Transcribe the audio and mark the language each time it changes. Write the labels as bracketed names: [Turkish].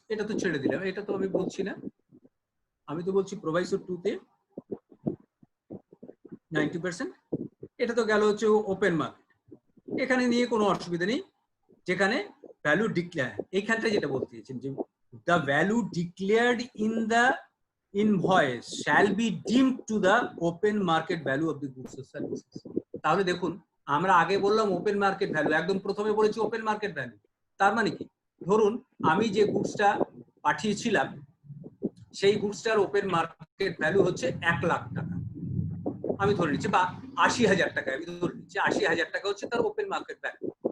[Bangla] এটা তো ছেড়ে দিলাম, এটা তো আমি বলছি না, আমি তো বলছি প্রোভাইসো 2তে 90%, এটা তো গেল হচ্ছে ওপেন মার্কেট। এখানে নিয়ে কোনো অসুবিধা নেই, যেখানে ভ্যালু ডিক্লেয়ার, এইখানটা যেটা বলতে চাইছেন যে [English] the value declared in the invoice shall be deemed to the open market value of the goods or services. [Bangla] তাহলে দেখুন আমরা আগে বললাম ওপেন মার্কেট ভ্যালু, একদম প্রথমে বলেছি ওপেন মার্কেট ভ্যালু। তার মানে কি, ধরুন আমি যে গুডসটা পাঠিয়েছিলাম সেই গুডসটার ওপেন মার্কেট ভ্যালু হচ্ছে 1 লাখ টাকা, আমি ধরে নিচ্ছি, বা 80,000 টাকা আমি ধরে নিচ্ছি, 80,000 টাকা হচ্ছে তার ওপেন মার্কেট ভ্যালু।